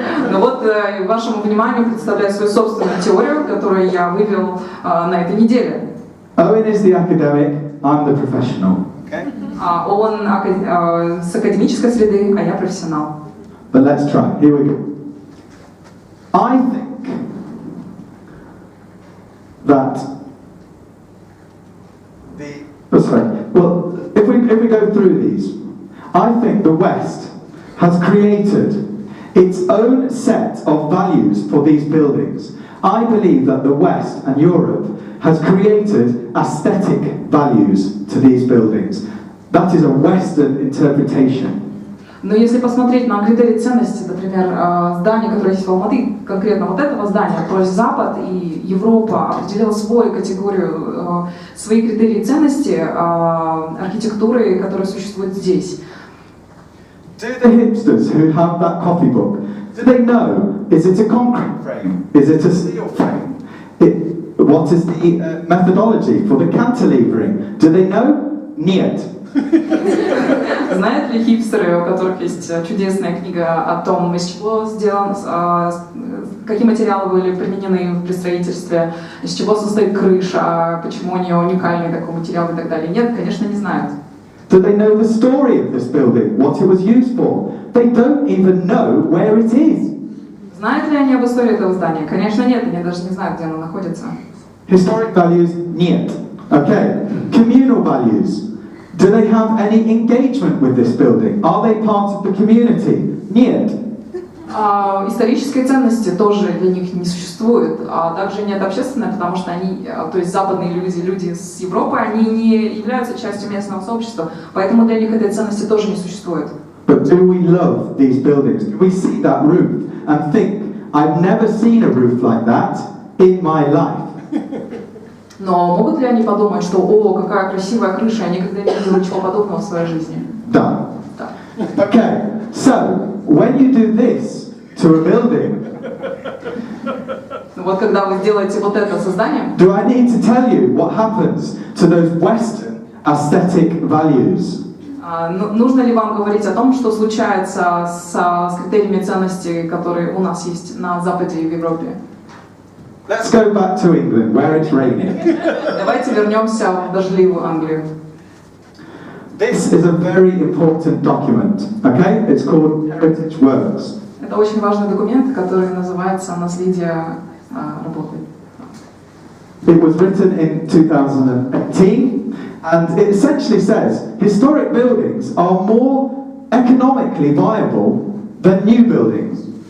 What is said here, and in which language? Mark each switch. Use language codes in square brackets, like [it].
[ru] Ну вот, вашему вниманию представляю свою собственную теорию, которую я вывел на этой неделе. [en] Owen is the academic, I'm the professional. Okay? [ru] Он с академической среды, а я профессионал. [en] But let's try. Here we go. I think that if we go through these, I think the West has created its own set of values for these buildings. I believe that the West and Europe has created aesthetic values to these buildings. That is a Western interpretation. [ru] Но если посмотреть на критерии ценности, например, здание, которое есть в Алматы, конкретно вот этого здания, то есть Запад и Европа определила свою категорию, свои критерии ценности архитектуры, которые существуют здесь. [en] Do the hipsters who have that copybook, do they know, is it a concrete frame? Is it a steel frame? What is the methodology for the cantilevering? Do they know? [ru] Нет. Знают ли хипстеры, у которых есть чудесная книга о том, из чего сделан, какие материалы были применены при строительстве, из чего состоит крыша, почему у нее уникальный такой материал и так далее? Нет, конечно, не знают. [en] Do they know the story of this building, what it was used for? They don't even know where it is. [ru] Знают ли они об истории этого здания? Конечно, нет, они даже не знают, где оно находится. [en] Historic values, [ru] нет. [en] Okay. Communal values. Do they have any engagement with this building? Are they part of the community? [ru] Нет. Исторической ценности тоже для них не существует, а также нет общественной, потому что они, то есть западные люди с Европы, они не являются частью местного сообщества, поэтому для них этой ценности тоже не существует. [en] But do we love these buildings? Do we see that roof and think, I've never seen a roof like that in my life? [ru] Но могут ли они подумать, что о, какая красивая крыша, я никогда не видел ничего подобного в своей жизни? Да. Да. [en] Okay, so when you do this to a building, [ru] вот когда вы сделаете вот это со зданием, [en] do I need to tell you what happens to those Western aesthetic values? [ru] Нужно ли вам говорить о том, что случается с критериями ценности, которые у нас есть на Западе и в Европе? [en] Let's go back to England, where it's raining. [ru] Давайте вернемся в дождливую Англию. [en] This is a very important document, okay? It's called Heritage Works. [ru] Это очень важный документ, который называется «Наследие работы». [en] It was written in 2018, and it essentially says historic buildings are more economically viable than new buildings.